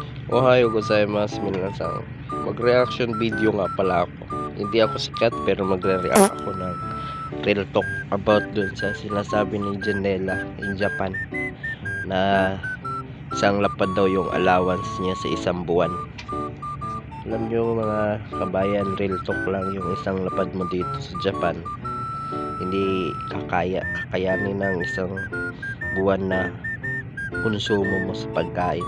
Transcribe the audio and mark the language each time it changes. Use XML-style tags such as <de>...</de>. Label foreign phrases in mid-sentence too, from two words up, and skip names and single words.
<ja>おはようございます皆さん.</ja> <tl>Mag-</tl> <en>reaction video</en> <tl>nga pala ako. Hindi ako sikat pero magre-react ako ng</tl> <en>real talk</en> <tl>about dun sa sinasabi ni Janela</tl> <en>in Japan</en> <tl>na isang lapad daw yung allowance niya sa isang buwan. Alam nyo mga kabayan,</tl> <en>real talk</en> <tl>lang, yung isang lapad mo dito sa Japan hindi kakayanin ng isang buwan na konsumo mo sa pagkain.</tl>